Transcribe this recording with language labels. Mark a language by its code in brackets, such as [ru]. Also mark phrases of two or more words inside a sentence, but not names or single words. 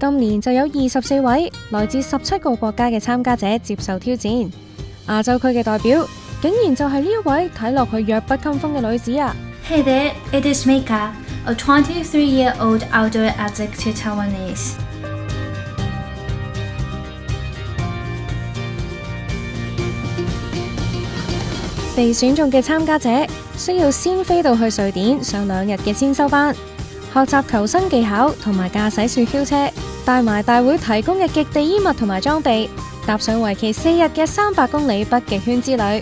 [yue] 今年就有24位來自17個國家嘅參加者接受挑戰。亞洲區嘅代表竟然就係呢一位睇落去弱不禁風嘅女子啊！ [en] Hey there, it is Mika, a 23-year-old outdoor addict to Taiwanese. [yue] 被選中嘅參加者需要先飛到去瑞典上2日嘅先修班，學習求生技巧同埋駕駛雪橇車，帶埋大會提供嘅極地衣物同埋裝備，踏上為期4日嘅300公里北極圈之旅。